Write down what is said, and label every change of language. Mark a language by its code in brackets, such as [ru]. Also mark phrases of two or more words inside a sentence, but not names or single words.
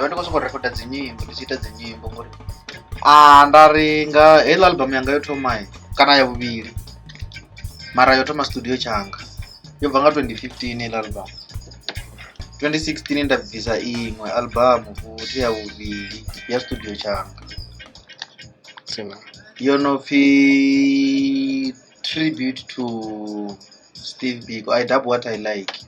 [ve] ndi khou sokou rekoda dzinyimbo ndi tshi ita dzinyimbo ngori nda ri nga heiḽa album yanga yo thoma kana ya vhuvhili mara yo thoma studio tshanga yo bva nga 2015 heiḽa album 2016 nda bvisa iṅwe album futhi ya vhuvhili ya studio tshanga yo no pfi Tribute to Steve Biko, I Dub What I Like.